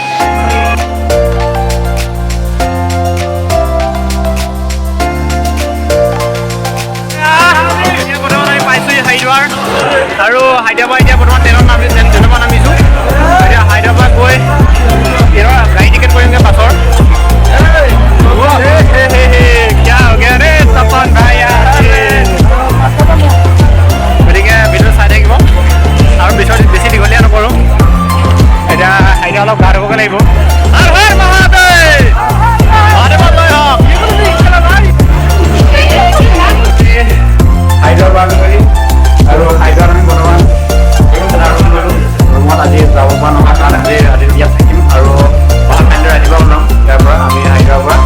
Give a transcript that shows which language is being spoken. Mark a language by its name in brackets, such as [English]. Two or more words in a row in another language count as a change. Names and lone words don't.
[Assamese] হাইদৰাবাদ আৰু হাইদৰাবাদ এতিয়া বৰ্তমান ট্ৰেইনত নামিছোঁ। এতিয়া হাইদৰাবাদ গৈ ট্ৰেইনৰ গাড়ী টিকেট কৰিমগৈ বাছৰ। [Hindi] क्या हो गया रे तपन भाई, [Assamese] গতিকে ভিডিঅ' চাই থাকিব। আৰু পিছত বেছি দীঘলীয়া নকৰোঁ, এতিয়া হাইদৰাবাদ অলপ গা ধুবগৈ লাগিব। হাইদৰাবাদ আৰু হাইদৰাবাদ আমি বৰ্তমান ৰুমত আজি যাব পৰা নহয়, কাৰণ আজি ইয়াত থাকিম আৰু অহা কাইলৈ ৰাতিপুৱা ওলাম ইয়াৰ পৰা আমি হাইদৰাবাদৰ পৰা।